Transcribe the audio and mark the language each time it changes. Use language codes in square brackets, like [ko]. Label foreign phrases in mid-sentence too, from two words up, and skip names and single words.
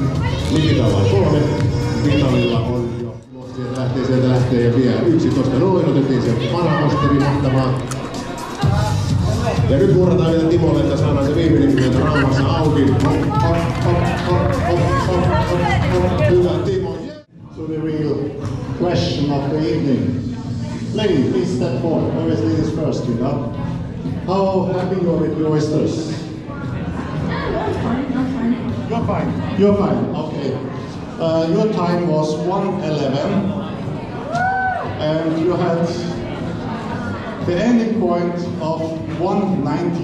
[fi] Nikitalla on 3. Vitalilla on jo. Sieltä lähtee ja vie 11 noin. Otettiin sieltä Panamosteri mahtavaa. Ja nyt murrataan vielä Timolle, että saadaan se viimeinen kymmentä rauhassa auki. Hyvä Timo. [en] To the real question of the evening. Lady, please step forward. Always ladies first, you know. How happy you are with your oysters? You're fine. You're fine. Okay. Your time was 1:11, and you had the ending point of 191.